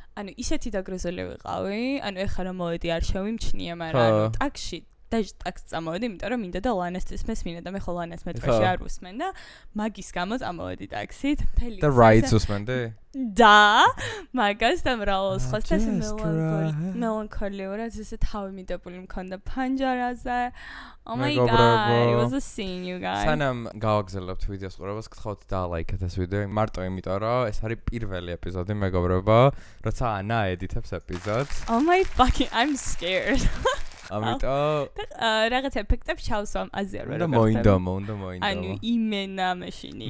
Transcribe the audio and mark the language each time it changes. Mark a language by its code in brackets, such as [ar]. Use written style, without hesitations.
[ka] ანუ ისეთი დაგროზული ვიყავი, ანუ ეხლა რომ მოვედი არ შევიმჩნიე, მაგრამ ანუ ტაქსში ტაქსს წამოვედი, იმიტომ რომ მინდა და ლანასთვის მესმინა და მე ხო ლანას მეტროში არ ვუსმენ და მაგის გამო წამოვედი ტაქსით. და რაიდს უსმენდი? და მაგას და მრავალ სხვას და მელანქოლიურად ესე თავი მიდებული მქონდა პანჯარაზე. [en] Oh my god, it was a scene, you guys. [ka] სანამ გავაგზავნებთ ვიდეოს ყურებას, გთხოვთ დალაიქეთ ეს ვიდეო, მარტო იმიტომ რომ ეს არის პირველი ეპიზოდი, მეგობრებო, როცა ანა ედიტებს ეპიზოდს. [en] Oh my fucking, I'm scared. [ka] ამიტომ რაღაც ეფექტებს ჩავსვამ აზიარ და მოინდა. ანუ იმენა მეშინია.